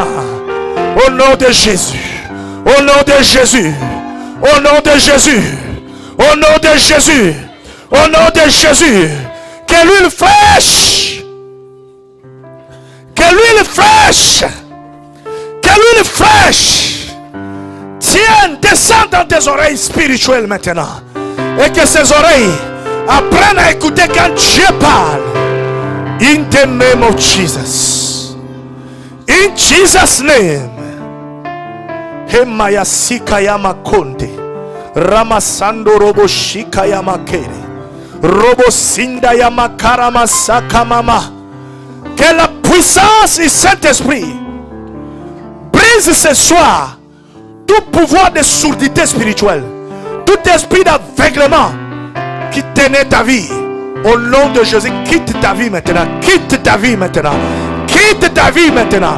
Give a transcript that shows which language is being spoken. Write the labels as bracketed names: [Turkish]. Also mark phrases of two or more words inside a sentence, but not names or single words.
[French] Au nom de Jésus, au nom de Jésus, au nom de Jésus, au nom de Jésus, au nom de Jésus, que l'huile fraîche, que l'huile fraîche, que l'huile fraîche, tiens, descend dans tes oreilles spirituelles maintenant. Et que ces oreilles apprennent à écouter quand Dieu parle. [English] In the name of Jesus. In Jesus' name. Hemaya sikayama konde. Ramasando robo shikayama kere. Robo sinda yama karama sakamama. [French] Que la puissance du Saint-Esprit brise ce soir tout pouvoir de sourdité spirituelle, tout esprit d'aveuglement qui tenait ta vie. Au nom de Jésus, quitte ta vie maintenant, quitte ta vie maintenant, quitte ta vie maintenant.